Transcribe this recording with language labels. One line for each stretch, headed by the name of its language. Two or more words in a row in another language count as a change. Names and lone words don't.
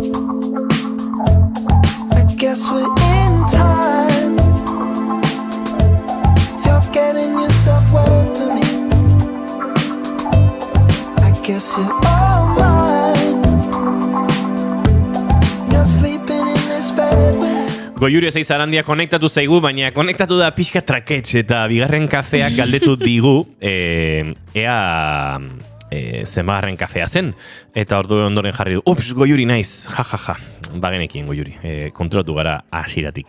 English: I guess we're in time. If you're getting yourself well for me, I guess you're all mine. You're sleeping in this bed with
Basque: Goiuri ez Arandia konektatu zaigu, baina konektatu da pixka traketx eta bigarren kafeak galdetu digu ea zenbagarren kafea zen. Eta ordu ondoren jarri du, ups, Goiuri naiz, ja. Bagenekien Goiuri, kontrolatu gara hasieratik.